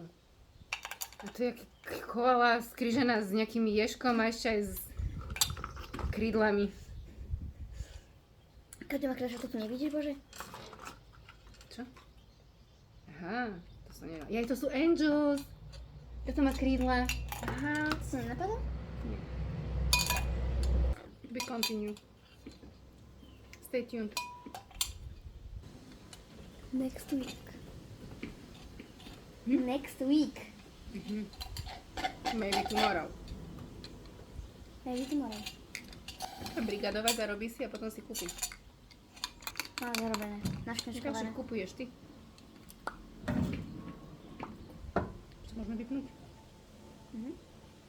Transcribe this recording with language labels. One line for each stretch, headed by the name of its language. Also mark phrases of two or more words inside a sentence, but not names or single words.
Slovak: A to je koala skrižená s nejakými ježkom a ešte aj s krídlami. Každý má kráša, to tu nevidíš, bože? Čo? Aha, to sa nedá. Jaj, to sú angels. Toto má krídla. Aha. To sa nenapadá? Nie.
English: We continue. Stay tuned. Next week. Next week. Maybe tomorrow. Maybe tomorrow.
Slovak: Brigadovať zarobí si a potom si kúpi. Mám zarobené. Našknečkované. Však kupuješ ty. Čo môžeme vypnúť?